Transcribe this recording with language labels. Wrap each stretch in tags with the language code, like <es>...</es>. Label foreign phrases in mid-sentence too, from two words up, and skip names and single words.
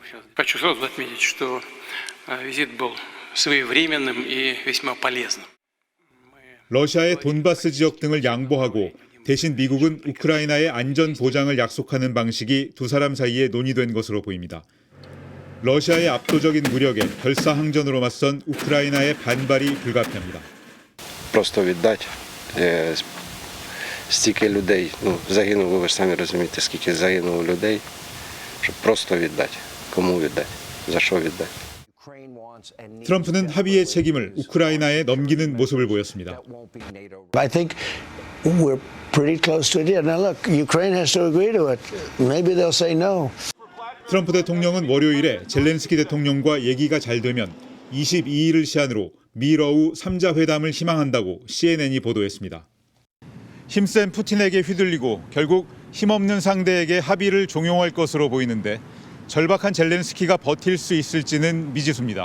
<ko>러시아의 돈바스 지역 등을 양보하고 대신 미국은 우크라이나의 안전 보장을 약속하는 방식이 두 사람 사이에 논의된 것으로 보입니다. 러시아의 압도적인 무력에 결사항전으로 맞선 우크라이나의 반발이 불가피합니다.</ko> <uk>Просто віддати стільки людей, загинуло, ви ж самі розумієте, скільки загинуло людей, щоб просто віддати. Кому віддати? За що віддати?</uk> <ko>트럼프는 합의의 책임을 우크라이나에 넘기는 모습을 보였습니다.</ko> <en>I think we're pretty close to it. Now look, Ukraine has to agree to it. Maybe they'll say no.</en> <ko>트럼프 대통령은 월요일에 젤렌스키 대통령과 얘기가 잘 되면 22일을 시한으로 미러우 3자 회담을 희망한다고 CNN이 보도했습니다. 힘센 푸틴에게 휘둘리고 결국 힘없는 상대에게 합의를 종용할 것으로 보이는데 절박한 젤렌스키가 버틸 수 있을지는 미지수입니다.</ko>